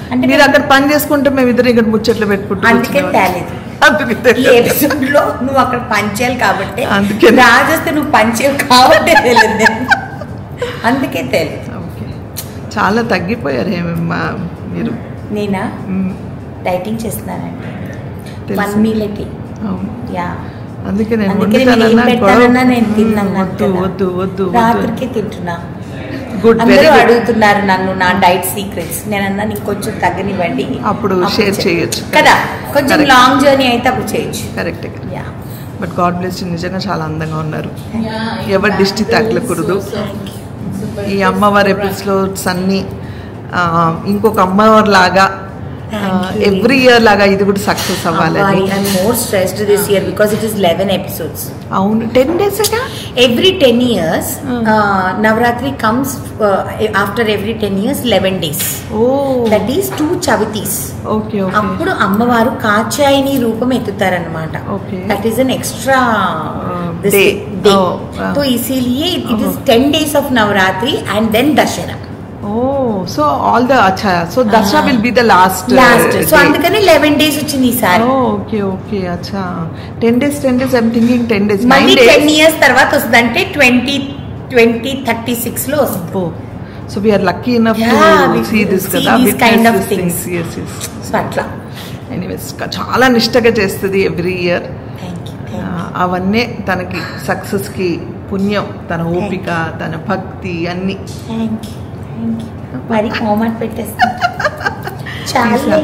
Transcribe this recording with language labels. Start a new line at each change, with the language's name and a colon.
Telugu: మీరు అక్కడ పని చేసుకుంటే మేము ఇద్దరు ఇక్కడ ముచ్చట్లు పెట్టుకుంటాం. అందుకే తేలేదు ఎపిసోడ్ లో నువ్వు అక్కడ పంచాలి కాబట్టి. అందుకే రాజు వస్తే నువ్వు పంచేవు కాబట్టి తెలియదు, అందుకే తెలియదు. చాలా తగ్గిపోయారు ఏమమ్మా మీరు. నేనా? డైటింగ్ చేస్తున్నానండి,
English: 1 meal a day. Yeah,
Telugu: అందుకే నేను నేను తిన్నాను. వద్దు వద్దు వద్దు, రాత్రికి తింటున్నా.
English: Good.
Telugu: అందరూ అడుగుతున్నారు నన్ను నా డైట్ సీక్రెట్స్. నేనన్నా నీకు కొంచెం తగ్గనివ్వండి, అప్పుడు షేర్ చేయొచ్చు కదా. కొంచెం లాంగ్ జర్నీ అయితే అప్పుడు చేయొచ్చు.
English: Correct.
Telugu: But God bless you, నిజంగా చాలా అందంగా ఉన్నారు. ఎవరి దిష్టి తగలకూడదు. ఈ అమ్మవారి ఎపిసోడ్స్ అన్నీ ఇంకొక అమ్మవారి లాగా ఎవ్రీ ఇయర్ లాగా ఇది కూడా సక్సెస్ అవ్వాలని.
English: I'm more stressed this year because it is 11 episodes. అవును 10 days aga Every 10 years Navratri comes after every 10 years 11 days. That is 2 chavitis. Okay.
Telugu: అప్పుడు అమ్మవారు కాచాయిని రూపం ఎత్తుతారన్నమాట.
English: That is an extra day. So
Hindi: इसीलिए
English: it is 10 days of Navratri and then Dashera. So all the so Dasara will be the last
Telugu: so అందుకని
English: 11 days
Telugu: వచ్చింది ఈసారి.
English: Okay acha 10 days I'm thinking 10 days
Telugu: మళ్ళీ 10 years తర్వాత వస్తుంది అంటే 2036 లో వస్తుంది.
English: So we are lucky enough to see this kada these kind of things. Yes
Telugu: so atla anyways చాలా నిష్టగా చేస్తుంది ఎవ్రీ ఇయర్.
English: Thank you.
Telugu: అవన్నీ తనకి సక్సెస్ కి పుణ్యం, తన ఓపిక, తన భక్తి అన్ని.
English: Thank you.
Telugu: మరి కామెంట్ పెట్టేస్తా చాలా